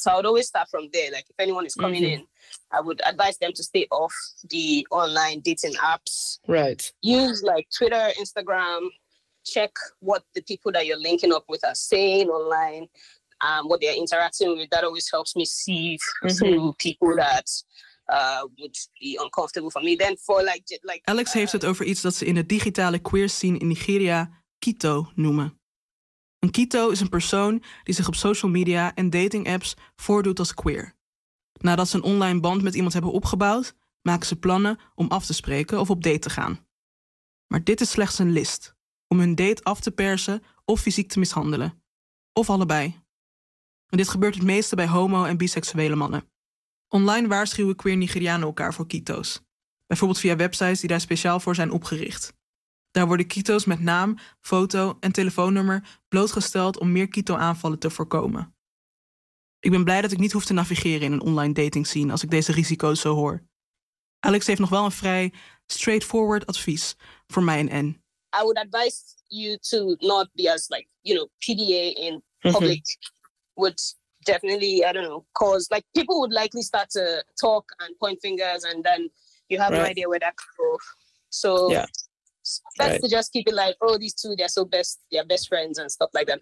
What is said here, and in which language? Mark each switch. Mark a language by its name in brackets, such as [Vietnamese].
[English] So I would always start from there. Like if anyone is coming in, I would advise them to stay off the online dating apps. Right. Use like Twitter, Instagram, check what the people that you're linking up with are saying online, what they're interacting with. That always helps me see through people that would be uncomfortable for me. Then for like [Dutch] Alex heeft het over iets dat ze in de digitale queer scene in Nigeria Kito noemen. Een Kito is een persoon die zich op social media en dating apps voordoet als queer. Nadat ze een online band met iemand hebben opgebouwd, maken ze plannen om af te spreken of op date te gaan. Maar dit is slechts een list, om hun date af te persen of fysiek te mishandelen. Of allebei. En dit gebeurt het meeste bij homo- en biseksuele mannen. Online waarschuwen queer Nigerianen elkaar voor Kito's. Bijvoorbeeld via websites die daar speciaal voor zijn opgericht. Daar worden Kito's met naam, foto en telefoonnummer blootgesteld om meer Kito-aanvallen te voorkomen. Ik ben blij dat ik niet hoef te navigeren in een online dating scene als ik deze risico's zo hoor. Alex heeft nog wel een vrij straightforward advies voor mij en N. [English] I would advise you to not be as like, you know, PDA in public would definitely, I don't know, cause like people would likely start to talk and point fingers and then you have no idea where that could go. So best to just keep it like, oh, these two, they're so best, they're best friends and stuff like that.